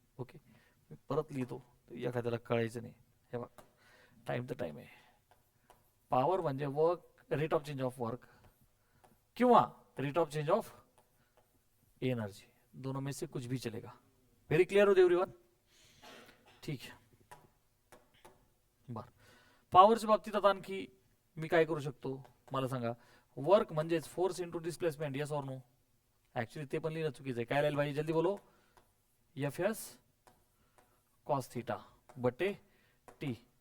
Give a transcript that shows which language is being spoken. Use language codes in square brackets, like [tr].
[mr] Okay, परत लिहितो एखाद्याला कळायचं नाही. हे बघ, टाइम तर टाइम आहे. पॉवर म्हणजे work, rate of change of work किंवा rate of change of energy, [hi] दोनों में से कुछ भी चलेगा. [en] Very clear हो everyone? [mr] ठीक आहे. बर, पॉवरच्या बाबतीत आता आणखी मी काय करू शकतो मला सांगा? वर्क म्हणजेच force into displacement. Yes or no? Actually ते पण लिहिणं चुकीचं आहे. काय लिहायला पाहिजे? [hi] जल्दी बोलो. [mr] Fs कॉस थीटा बटे टी.